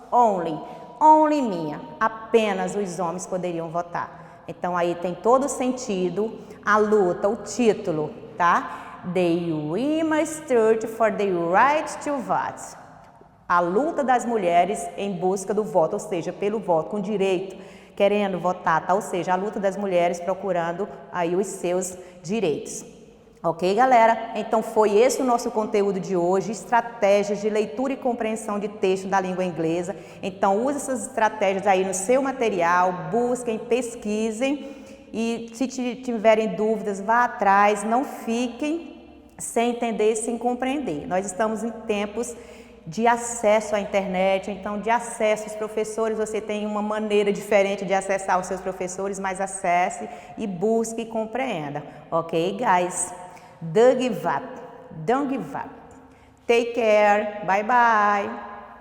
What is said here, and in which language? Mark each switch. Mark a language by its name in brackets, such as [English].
[English] Only men, [Portuguese] apenas os homens poderiam votar. Então aí tem todo o sentido, a luta, o título, tá? [English] The women stood for the right to vote. [Portuguese] A luta das mulheres em busca do voto, ou seja, pelo voto, com direito, querendo votar, tá? Ou seja, a luta das mulheres procurando aí os seus direitos. Ok, galera? Então foi esse o nosso conteúdo de hoje, estratégias de leitura e compreensão de texto da língua inglesa. Então use essas estratégias aí no seu material, busquem, pesquisem e se tiverem dúvidas, vá atrás, não fiquem sem entender, sem compreender. Nós estamos em tempos de acesso à internet, então de acesso aos professores, você tem uma maneira diferente de acessar os seus professores, mas acesse e busque e compreenda. [English] Ok, guys? Don't give up. Take care. Bye, bye.